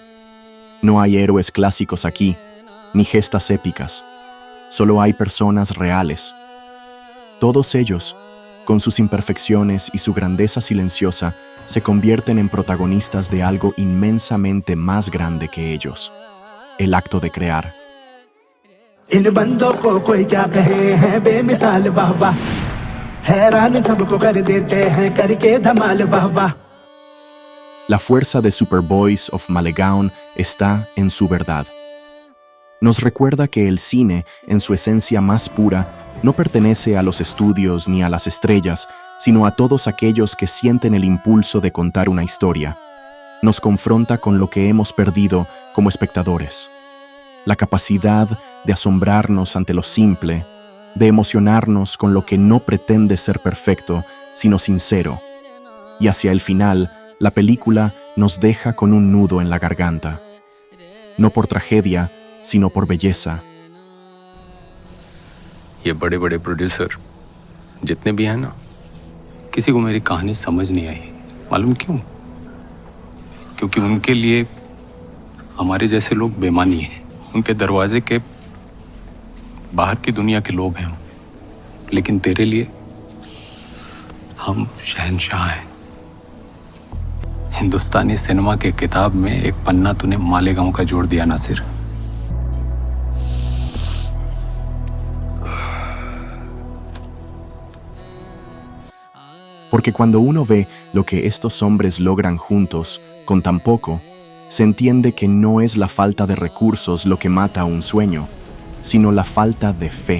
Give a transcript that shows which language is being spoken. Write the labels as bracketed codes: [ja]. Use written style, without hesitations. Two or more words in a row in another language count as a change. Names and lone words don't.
[es] No hay héroes clásicos aquí, ni gestas épicas. Solo hay personas reales. Todos ellos, con sus imperfecciones y su grandeza silenciosa, se convierten en protagonistas de algo inmensamente más grande que ellos: el acto de crear. [hi] इन बंदों को कोई क्या कहे हैं बेमिसाल वाह वाह हैरान सबको कर देते हैं करके धमाल वाह वाह. [es] La fuerza de Superboys of Malegaon está en su verdad. Nos recuerda que el cine, en su esencia más pura, no pertenece a los estudios ni a las estrellas, sino a todos aquellos que sienten el impulso de contar una historia. Nos confronta con lo que hemos perdido como espectadores. La capacidad de asombrarnos ante lo simple, de emocionarnos con lo que no pretende ser perfecto, sino sincero. Y hacia el final, la película nos deja con un nudo en la garganta. No por tragedia, sino por belleza. [hi] ये बड़े बड़े प्रोड्यूसर जितने भी हैं ना, किसी को मेरी कहानी समझ नहीं आई. मालूम क्यों? क्योंकि उनके लिए हमारे जैसे लोग बेमानी हैं. उनके दरवाजे के बाहर की दुनिया के लोग हैं. लेकिन तेरे लिए हम शहंशाह हैं. हिंदुस्तानी सिनेमा के किताब में एक पन्ना तूने मालेगांव का जोड़ दिया नासिर. [es] Porque cuando uno ve lo que estos hombres logran juntos, con tan poco, se entiende que no es la falta de recursos lo que mata a un sueño, sino la falta de fe.